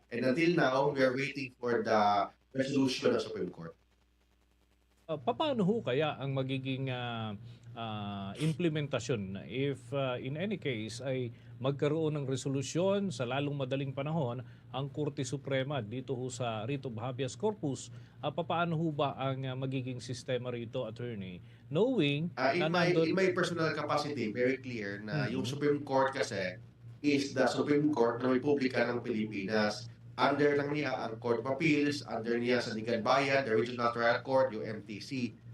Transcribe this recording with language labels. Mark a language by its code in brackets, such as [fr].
[en] And until now, we are waiting for the resolution [tl] ng [en] Supreme Court. [tl] Paano ho kaya ang magiging implementasyon [en] if in any case [tl] ay magkaroon ng resolusyon sa lalong madaling panahon ang Korte Suprema dito ho sa writ of habeas corpus? Paano ho ba ang magiging sistema rito, Attorney? Knowing [en] in my personal capacity, very clear na yung Supreme Court kasi is the Supreme Court [tl] ng Republika ng Pilipinas. Under lang niya ang Court of Appeals, under niya sa Bayan, the Regional Trial Court, yung MTC.